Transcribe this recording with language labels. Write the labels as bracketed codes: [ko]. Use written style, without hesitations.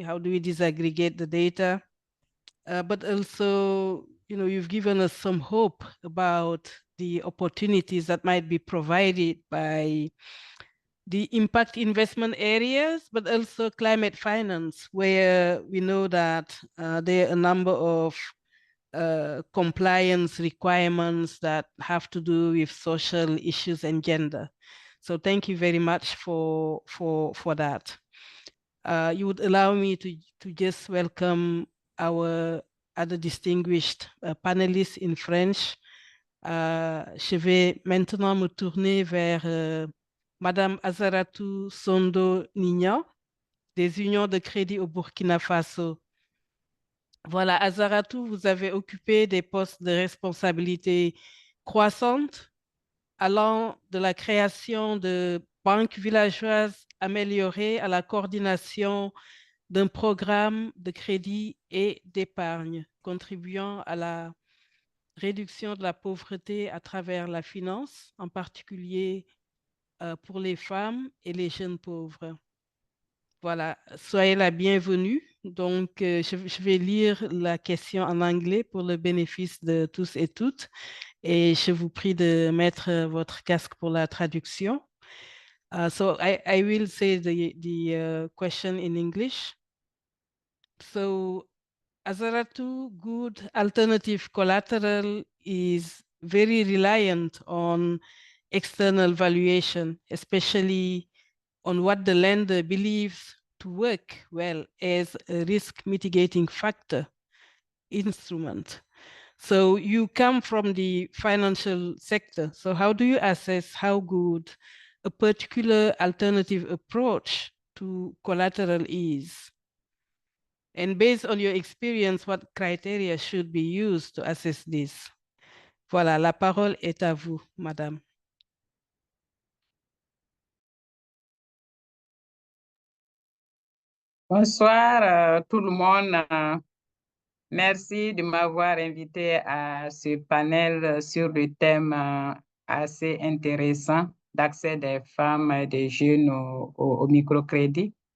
[en] How do we disaggregate the data? But also, you've given us some hope about the opportunities that might be provided by the impact investment areas, but also climate finance, where we know that there are a number of compliance requirements that have to do with social issues and gender. So thank you very much for that. You would allow me to just welcome our other distinguished panelists in French. [fr] Je vais maintenant me tourner vers Madame Azaratou Sondo Nignan, des unions de crédit au Burkina Faso. Voilà, Azaratou, vous avez occupé des postes de responsabilité croissante, allant de la création de banques villageoises améliorées à la coordination d'un programme de crédit et d'épargne, contribuant à la réduction de la pauvreté à travers la finance, en particulier pour les femmes et les jeunes pauvres. Voilà, soyez la bienvenue. Donc, je vais lire la question en anglais pour le bénéfice de tous et toutes. Et je vous prie de mettre votre casque pour la traduction. [en] So I will say the question in English. So Azaratou, good alternative collateral is very reliant on external valuation, especially on what the lender believes to work well as a risk mitigating factor instrument. So you come from the financial sector. So how do you assess how good a particular alternative approach to collateral is? And based on your experience, what criteria should be used to assess this? [fr] Voilà, la parole est à vous, madame. Bonsoir tout le monde. Merci de m'avoir invité à ce panel sur le thème assez intéressant d'accès des femmes et des jeunes au microcrédit.